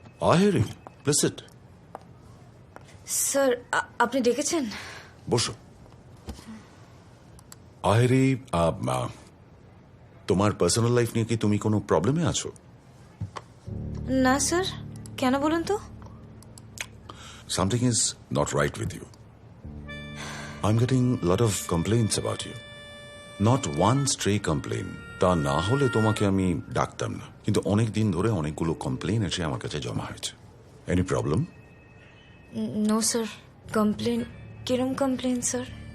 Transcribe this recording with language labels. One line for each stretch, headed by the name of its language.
English: Aheri, please sit.
Bangla: Sir আপনি ডেকেছেন? বসো। আহেরি, তোমার পার্সোনাল লাইফ নিয়ে কি তুমি কোনো প্রবলেমে আছো? না স্যার, কেন বলুন তো?
English: Something is not right with you. I'm getting a lot of complaints about you. Not one stray complaint.
Bangla: তা না হলে তোমাকে আমি ডাকতাম না, কিন্তু অনেক দিন ধরে অনেকগুলো কমপ্লেন এসে আমার কাছে জমা হয়েছে।
English: Any problem? No sir.
Bangla: Complain? কিরম কমপ্লেন স্যার?